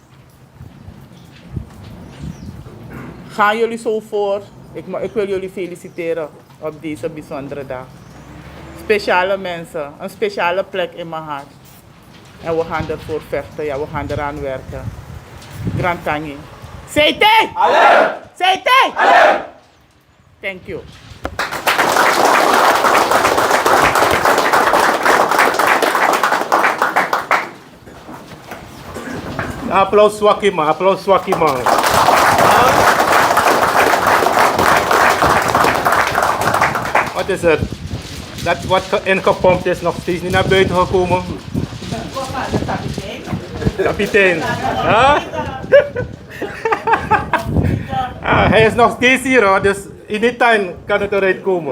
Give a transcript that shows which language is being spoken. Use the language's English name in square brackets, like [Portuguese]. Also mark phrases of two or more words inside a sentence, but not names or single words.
[Dutch] Gaan jullie zo voor? Ik wil jullie feliciteren op deze bijzondere dag. Speciale mensen, een speciale plek in mijn hart. En we gaan ervoor vechten, ja, we gaan eraan werken. Grand Tangi. CT! Allee! CT! Allee! [English] Thank you. [Dutch] Applaus Swaki man, applaus Swaki man. Wat is het? Dat wat ingepompt is nog steeds niet naar buiten gekomen. Kapitein. Ja? Hij is nog steeds hier hoor, dus in die tijd kan het eruit komen.